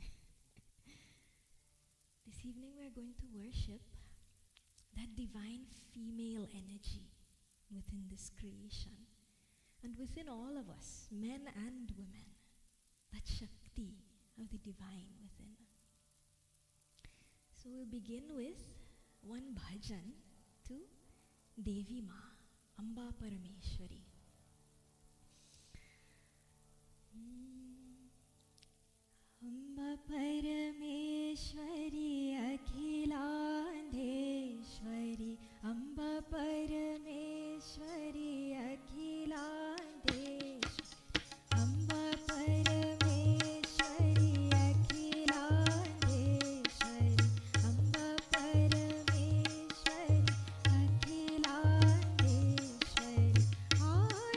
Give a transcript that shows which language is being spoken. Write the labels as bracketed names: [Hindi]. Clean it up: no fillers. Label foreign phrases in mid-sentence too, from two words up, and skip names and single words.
[English] This evening, we are going to worship that divine female energy within this creation and within all of us, men and women, that Shakti of the divine within. So we'll begin with one bhajan to Devi Ma, Amba Parameshwari. Amba Parameshwari Akhilandeshwari, Amba Parameshwari Akhilandeshwari, Amba Parameshwari Akhilandeshwari, Amba Parameshwari Akhilandeshwari, Amba